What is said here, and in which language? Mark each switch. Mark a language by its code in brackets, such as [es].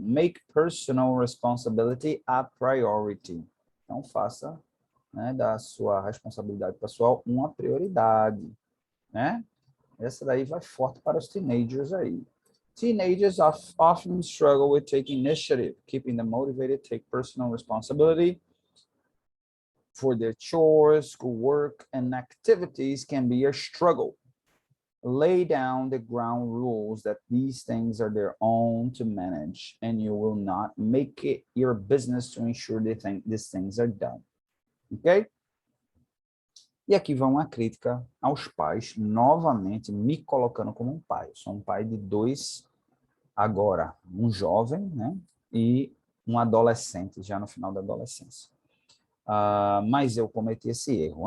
[en] Make personal responsibility a priority. [pt] Então, faça, né, da sua responsabilidade pessoal uma prioridade, né? Essa daí vai forte para os teenagers aí. [en] Teenagers often struggle with taking initiative, keeping them motivated, take personal responsibility for their chores, schoolwork, and activities can be a struggle. Lay down the ground rules that these things are their own to manage, and you will not make it your business to ensure these things are done. Ok? [pt] E aqui vai uma crítica aos pais, novamente me colocando como um pai. Eu sou um pai de dois, agora, um jovem, né? E um adolescente, já no final da adolescência. Mas eu cometi esse erro.